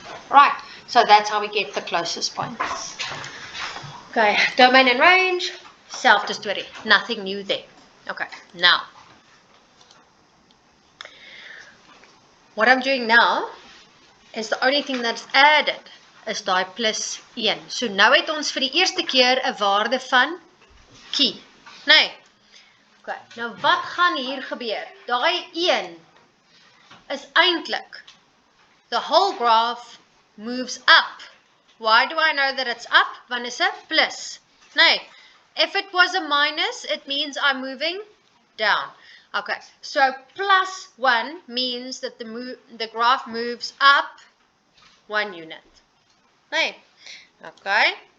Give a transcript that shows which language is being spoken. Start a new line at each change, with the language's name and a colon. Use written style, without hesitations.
English: Right, so that's how we get the closest points. Okay, domain and range,
Afrikaans: selfde storie,
English: nothing new there. Okay, now. what I'm doing now is the only thing that's added is
Afrikaans: daai plus 1. So nou het ons vir die eerste keer 'n waarde van key. Nee. Okay, nou wat gaan hier gebeur? Daai 1 is eintlik
English: the whole graph moves up. Why do I know that it's up?
Afrikaans: Want is 'n plus.
English: Nee. If it was a minus, it means I'm moving down. Okay, so plus 1 means that the graph moves up 1 unit. Nee. Okay.